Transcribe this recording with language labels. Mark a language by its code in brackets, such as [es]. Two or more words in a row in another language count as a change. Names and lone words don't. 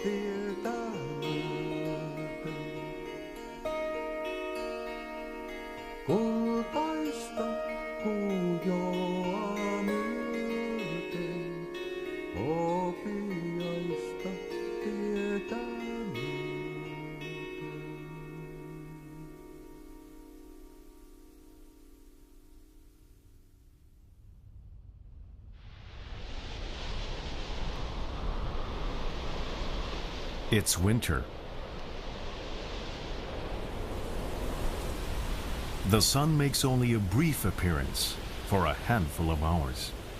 [fi] tietä myöten. Kultaista kujoa myöten, hopeaista tietä myöten. [en] It's winter. The sun makes only a brief appearance for a handful of hours.